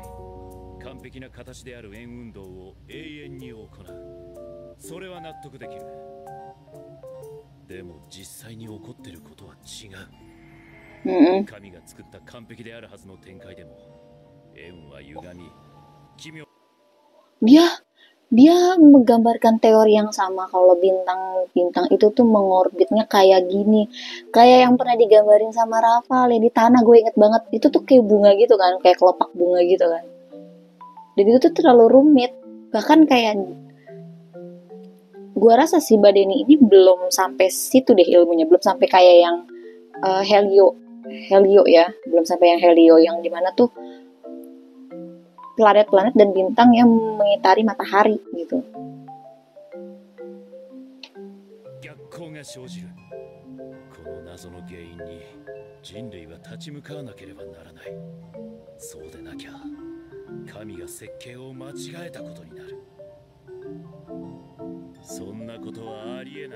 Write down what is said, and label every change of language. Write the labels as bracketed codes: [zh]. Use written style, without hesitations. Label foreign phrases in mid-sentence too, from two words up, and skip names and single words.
[ja] 完璧な形である円運動を永遠に行う。それは納得できる。でも実際に起こっていることは違う。神が作った完璧であるはずの展開でも円は歪み、奇妙。 [id] Dia menggambarkan teori yang sama kalau bintang-bintang itu tuh mengorbitnya kayak gini. Kayak yang pernah digambarin sama Rafael yang di tanah, gue inget banget. Itu tuh kayak bunga gitu kan, kayak kelopak bunga gitu kan. Dan itu tuh terlalu rumit. Bahkan kayak gue rasa si Mbak Deni ini belum sampai situ deh ilmunya, belum sampai kayak yang Helio ya, belum sampai yang Helio yang dimana tuh planet-planet dan bintang yang mengitari matahari gitu. [ja] 逆行が生じる。この謎の原因に人類は立ち向かわなければならない。そうでなきゃ神が設計を間違えたことになる。そんなことはありえない。